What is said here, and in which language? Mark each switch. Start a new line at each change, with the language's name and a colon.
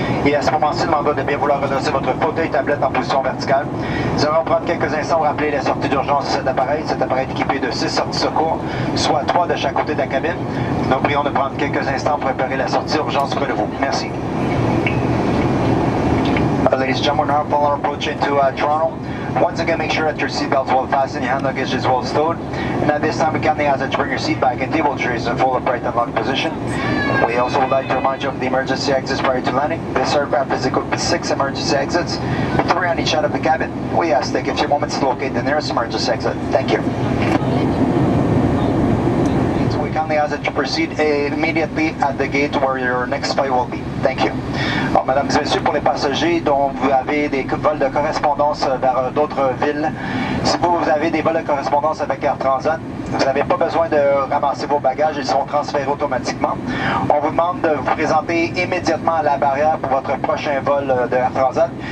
French: Et à ce moment-ci, demandez de bien vouloir redresser votre fauteuil tablette en position verticale. Nous allons prendre quelques instants pour rappeler la sortie d'urgence de cet appareil. Cet appareil est équipé de 6 sorties secours, soit 3 de chaque côté de la cabine. Nous prions de prendre quelques instants pour préparer la sortie d'urgence près de vous. Merci.
English: Ladies and gentlemen, we're now approaching to Toronto. Once again, make sure that your seatbelt is well fastened, your hand luggage is well stowed. And at this time, we kindly ask that you bring your seat back and table chairs in full upright and locked position. We also would like to remind you of the emergency exits prior to landing. This aircraft is equipped with 6 emergency exits, 3 on each side of the cabin. We ask take a few moments to locate the nearest emergency exit. Thank you. So we kindly ask that you proceed immediately at the gate where your next flight will be. Thank you.
French: Alors, mesdames et messieurs, pour les passagers dont vous avez des vols de correspondance vers d'autres villes, si vous avez des vols de correspondance avec Air Transat, vous n'avez pas besoin de ramasser vos bagages, ils sont transférés automatiquement. On vous demande de vous présenter immédiatement à la barrière pour votre prochain vol de Air Transat.